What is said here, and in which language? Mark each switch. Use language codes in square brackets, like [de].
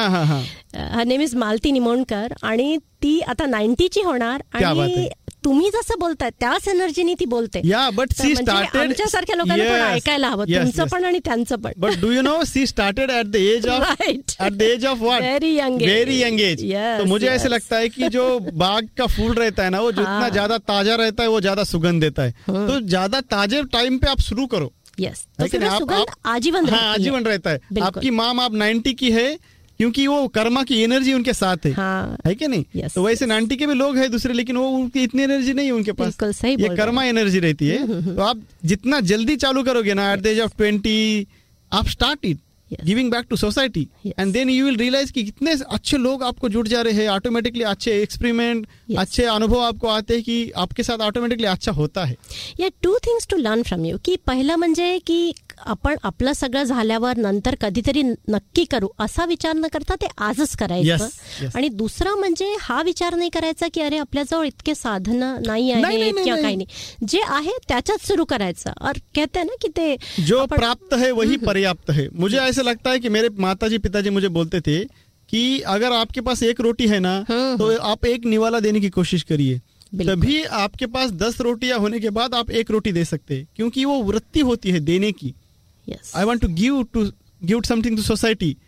[en] her name is [mr] Malati Nimonkar आणि ती आता 90 ची होणार। आणि तुम्ही जसं बोलताय त्याच एनर्जीने ती बोलते। [en] या but she started [mr] आमच्यासारख्या लोकांना ऐकायला हवं, तुमचं पण आणि त्यांचं पण। [en] But do you know she started at the age of what, very young age. [hi] तो मुझे ऐसे लगता है कि जो बाग का फूल रहता है ना, वो जितना ज्यादा ताजा रहता है वो ज्यादा सुगंध देता है। तो ज्यादा ताजे टाइम पे आप शुरू करो। [en] yes, [hi] आजीवन आजीवन रहता है। आपकी माम आप 90 की है क्योंकि वो कर्मा की एनर्जी उनके साथ है। हाँ, है कि नहीं? [en] yes, [hi] तो वैसे 90 के भी लोग हैं दूसरे, लेकिन वो उनकी इतनी एनर्जी नहीं है उनके पास। बिल्कुल सही बोल रहे हैं। कर्मा एनर्जी रहती है। तो आप जितना जल्दी चालू करोगे ना, एट द एज ऑफ 20 आप [en] start it giving back to society, and then you will realize [hi] कि कितने अच्छे लोग आपको जुड़ जा रहे हैं। ऑटोमेटिकली अच्छे एक्सपेरिमेंट, अच्छे अनुभव आपको आते हैं कि आपके साथ ऑटोमेटिकली अच्छा होता है। [en] या two things to learn from you, [mr] कि पहला म्हणजे कि आपण आपलं सगळं झाल्यावर नंतर कधीतरी नक्की करू असा विचार न करता ते आजच करायचं। [en] yes, yes. [mr] आणि दुसरा म्हणजे हा विचार नाही करायचा की अरे आपल्याजवळ इतके साधन नाही आहे किंवा काही नाही, जे आहे त्याच्यात सुरू करायचं। [hi] और कहते ना की ते जो प्राप्त है वही पर्याप्त है। मुझे ऐसे लगता है कि मेरे माताजी पिताजी मुझे बोलते थे कि अगर आपके पास एक रोटी है ना, तो आप एक निवाला देने की कोशिश करिए, तभी आपके पास 10 रोटियां होने के बाद आप एक रोटी दे सकते हैं, क्योंकि वो वृत्ति होती है देने की। [en] Yes. I want to give something to society.